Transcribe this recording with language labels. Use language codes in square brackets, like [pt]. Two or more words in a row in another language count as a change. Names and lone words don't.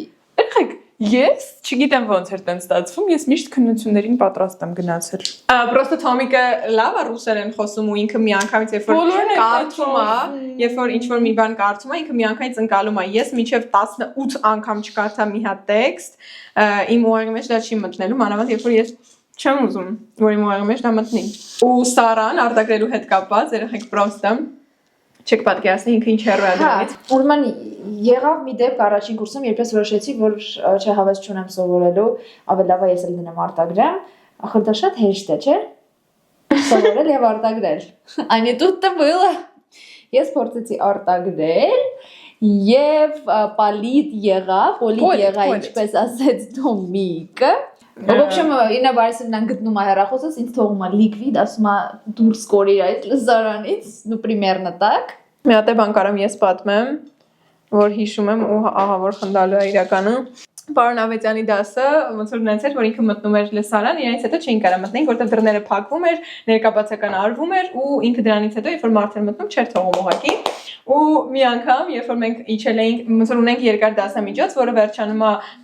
[hy] Եղեք Ես չգիտեմ ոնց էր տենց ստացվում, ես միշտ քննություններին պատրաստ եմ գնացել։ Պրոստը Թոմիկը լավ է ռուսերեն խոսում ու ինքը միանգամից երբ որ կարդում է, երբ որ ինչ-որ մի բան կարդում է, ինքը միանգամից ընկալում է։ Ես մինչև 18 անգամ չկարդա մի հատ տեքստ, իմ ուղեղի մեջ դա չի մտնելու, մանավանդ երբ որ ես չեմ ուզում, որ իմ ուղեղի մեջ դա մտնի։ Ու Սարան արտագրելու հետ կապված, երեք պրոստը չեք պատկերացնի ինքը ինչ հեռու է դրանից։ Ուրեմն եղավ մի դեպք առաջին կուրսում, երբ ես որոշեցի, որ չհավես չունեմ սովորելու, ավելի լավ է ես էլ դնեմ արտագրեմ, ախր դա շատ հեշտ է, չէ՞։ Սովորել եւ արտագրել։ Այն [ru] тут-то было։ [hy] Ես փորձեցի արտագրել եւ պոլիտ եղա, ինչպես ասեց Թոմիկը։ [ru] В общем, [hy] Իրինա Բարիսովնան գտնում է հեռախոսս, ինձ թողում է լիկվիդ, ասում է դուրս կորիր այդ լզարանից, [ru] ну примерно так։ [hy] Մի հատ բան կարամ ես պատմեմ, որ հիշում եմ ու ահա որ խնդալու է իրականը։ Պարոն Ավետյանի դասը ոնց որ նենց էր, որ ինքը մտնում էր լսարան, իրենից հետո չէին կարող մտնենք, որտեղ դռները փակվում էր, ներկայացական արվում էր ու ինքը դրանից հետո երբ որ մարդը մտնում չէր թողում ուղակի։ Ու մի անգամ, երբ որ մենք իջել էինք, ոնց որ ունենք երկար դասամիջոց, որը վերջանում է